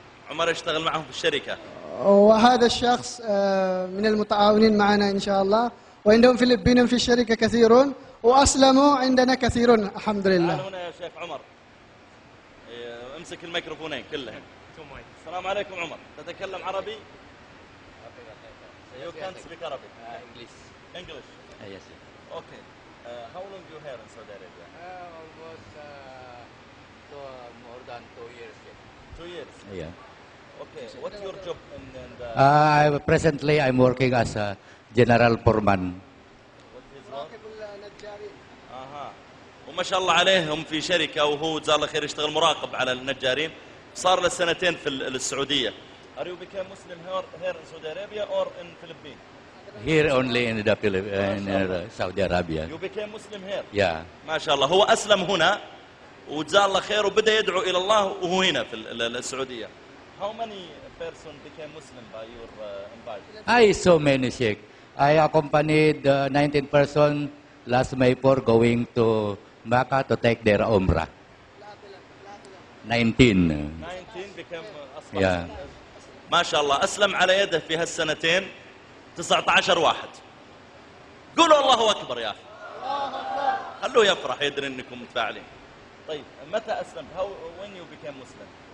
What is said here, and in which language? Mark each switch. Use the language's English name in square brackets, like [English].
[Arabic] عمر يشتغل معهم في الشركة. وهذا الشخص من المتعاونين معنا إن شاء الله، وعندهم فلبينهم في الشركة كثيرون وأسلموا عندنا كثيرون الحمد لله. تعال هنا يا شيخ عمر. امسك الميكروفونين كلهم. السلام عليكم عمر. تتكلم عربي؟ [English] You can't speak Arabic. English. Yes. Okay. How long you here in Saudi Arabia? Almost more than 2 years. Two years. Yeah. Okay. So what's your job in the? Presently I'm working as a general foreman. What is wrong? [Arabic] وما شاء الله عليهم في شركة وهو جزاه الله خير يشتغل مراقب على النجارين، صار له سنتين في السعودية. [English] Are you become Muslim here in Saudi Arabia or in Philippines? Here only in the Saudi Arabia. You became Muslim here. Yeah. [Arabic] ما شاء الله. هو أسلم هنا وجزاه الله خير وبدأ يدعو إلى الله وهو هنا في السعودية. [English] How many person became Muslim by your invite? I so many Sheikh. I accompanied 19 person last May 4 going to Makkah to take their Umrah. 19. 19 became Muslim. Yeah. [Arabic] ما شاء الله أسلم على يده في هالسنتين 19 واحد. قولوا الله أكبر يا أخي. خلوه يفرح يدري أنكم متفاعلين. طيب متى أسلمت؟ [English] How when you became Muslim?